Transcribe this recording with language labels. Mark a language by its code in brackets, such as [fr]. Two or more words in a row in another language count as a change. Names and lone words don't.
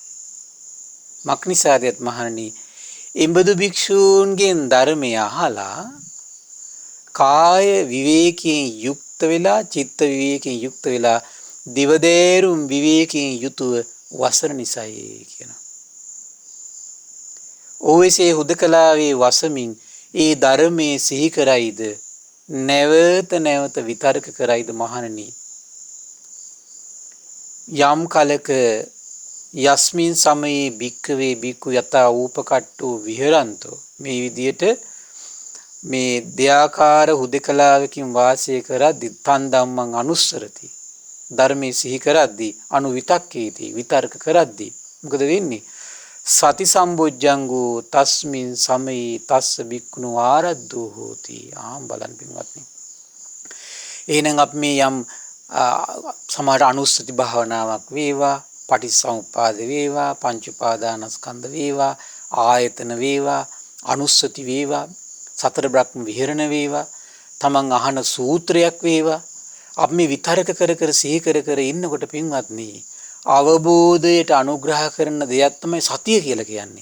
[si] මක්නිසාදයත් මහණනි එම්බදු භික්ෂූන්ගෙන් ධර්මය අහලා කාය විවේකයෙන් යුක්ත වෙලා, චිත්ත විවේකයෙන් යුක්ත වෙලා, දිවදේරුම් විවේකයෙන් යුතුව වසන නිසායි කියනවා. ඕවෙසේ හුදකලාවේ වසමින් ඒ ධර්මයේ සිහි කරයිද, නැවත නැවත විතර්ක කරයිද මහණනි. යම් කලක [pi] යස්මින් සමයේ භික්ඛවේ භික්ඛු යතා ූපකට්ටෝ විහරන්තෝ, [si] මේ විදියට මේ දෙයාකාර හුදකලාවකින් වාසය කරද්දී [pi] තන් ධම්මං අනුස්සරති, [si] ධර්මයේ සිහි කරද්දී අනුවිතක්කේති, විතර්ක කරද්දී මොකද වෙන්නේ? [pi] සති සම්බොජ්ජංගෝ තස්මින් සමයේ තස්ස භික්ඛුනෝ ආරද්ධෝ හෝති. [si] බලන්න පින්වත්නි. එහෙනම් අපි මේ යම් සමහර අනුස්සති භාවනාවක් වේවා, පටිච්චසමුප්පාද වේවා, පංච උපාදානස්කන්ධ වේවා, ආයතන වේවා, අනුස්සති වේවා, සතර බ්‍රහ්ම විහරණ වේවා, තමන් අහන සූත්‍රයක් වේවා, අපි මේ විතරක කර සිහි කර ඉන්නකොට පින්වත්නි අවබෝධයට අනුග්‍රහ කරන දෙයක් තමයි සතිය කියලා කියන්නේ.